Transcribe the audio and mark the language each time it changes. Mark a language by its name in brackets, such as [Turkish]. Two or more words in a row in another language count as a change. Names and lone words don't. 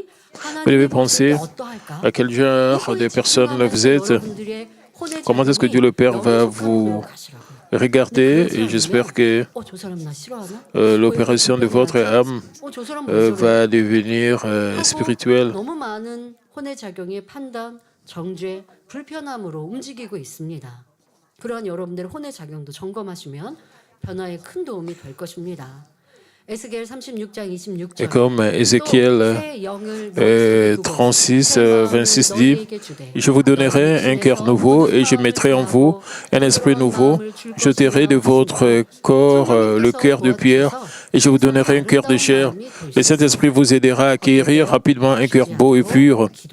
[French] Vous devez penser à quel genre de personne vous êtes. Comment est-ce que Dieu le Père va vous regarder et j'espère que l'opération de votre âme va devenir spirituelle. [Korean] 너무 많은 혼의 작용이 판단, 정죄, 불편함으로 움직이고 있습니다. 그러한 여러분들의 혼의 작용도 점검하시면 변화에 큰 도움이 될 것입니다. 에스겔 36장 26절. [French] Et comme Ézéchiel 36, 26 dit, je vous donnerai un cœur nouveau et je mettrai en vous un esprit nouveau. J'ôterai de votre corps le cœur de pierre et je vous donnerai un cœur de chair. Le Saint-Esprit vous aidera à acquérir rapidement un cœur beau et pur.